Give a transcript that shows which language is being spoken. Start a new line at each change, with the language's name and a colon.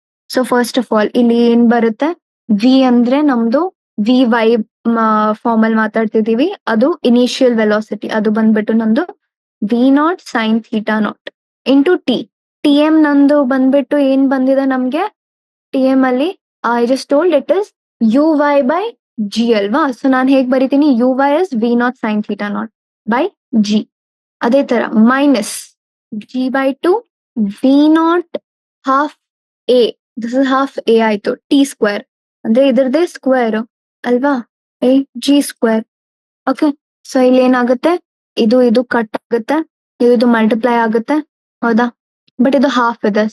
Kannada: So first of all ಇಲ್ಲಿ ಏನ್ ಬರುತ್ತೆ, v ಅಂದ್ರೆ ನಮ್ದು vy ಫಾರ್ಮ್ ಅಲ್ಲಿ ಮಾತಾಡ್ತಿದೀವಿ, ಅದು ಇನಿಷಿಯಲ್ ವೆಲಾಸಿಟಿ, ಅದು ಬಂದ್ಬಿಟ್ಟು ನಮ್ದು v0 sin theta naught into tm ನಂದು ಬಂದ್ಬಿಟ್ಟು ಏನ್ ಬಂದಿದೆ ನಮ್ಗೆ tm ಅಲ್ಲಿ,
English: I just told it is uy by g
Kannada: ಅಲ್ವಾ. ಸೊ ನಾನು ಹೇಗ್ ಬರಿತೀನಿ,
English: uy is v0 sin theta naught by g.
Kannada: ಅದೇ ತರ minus g by 2 v0 half a,
English: this is half a
Kannada: ಆಯ್ತು, t ಸ್ಕ್ವೇರ್ ಅಂದ್ರೆ ಇದ್ರದೇ ಸ್ಕ್ವೇರ್ ಅಲ್ವಾ, g ಸ್ಕ್ವೇರ್. ಓಕೆ, ಸೊ ಇಲ್ಲಿ ಏನಾಗುತ್ತೆ, ಇದು ಕಟ್ ಆಗುತ್ತೆ, ಇದು ಮಲ್ಟಿಪ್ಲೈ ಆಗುತ್ತೆ, ಹೌದಾ, ಬಟ್ ಇದು ಹಾಫ್ ಇದೆ.